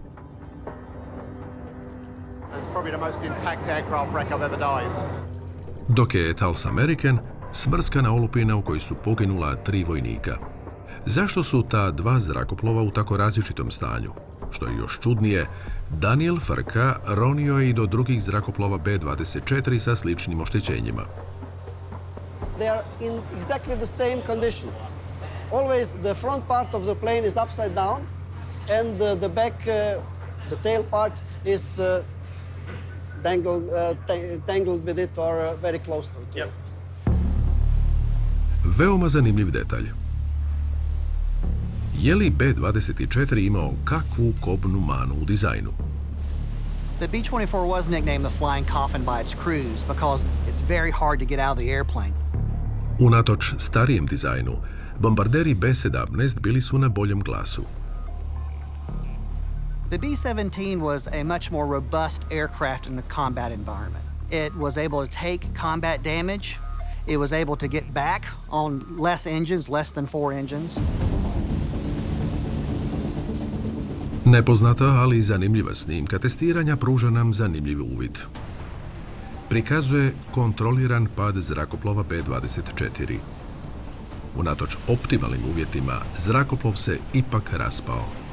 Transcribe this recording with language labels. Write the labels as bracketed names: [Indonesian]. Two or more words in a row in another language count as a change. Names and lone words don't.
[Croatian] Dok je Tulsamerican smrskana olupina u kojoj su poginula 3 vojnika. Zašto su ta dva zrakoplova u tako različitom stanju? Što je još čudnije, Daniel Frka ronio je i do drugih zrakoplova B-24 sa sličnim oštećenjima. [English] They are in exactly the same condition. Always the front part of the plane is upside down, and the back, the tail part is tangled with it or very close to it. Yep. [Croatian] Veoma zanimljiv detalj. Je li B-24 imao kakvu kobnu manu u dizajnu? [English] The B-24 was nicknamed the flying coffin by its crews because it's very hard to get out of the airplane. [Croatian] Unatoč starijem dizajnu, bombarderi B-17 bili su na boljem glasu. [English] The B-17 was a much more robust aircraft in the combat environment. It was able to take combat damage. It was able to get back on less engines, less than 4 engines. [Croatian] Nepoznata, ali i zanimljiva snimka testiranja pruža nam zanimljiv uvid. Prikazuje kontroliran pad zrakoplova B-24. Unatoč optimalnim uvjetima, zrakoplov se ipak raspao.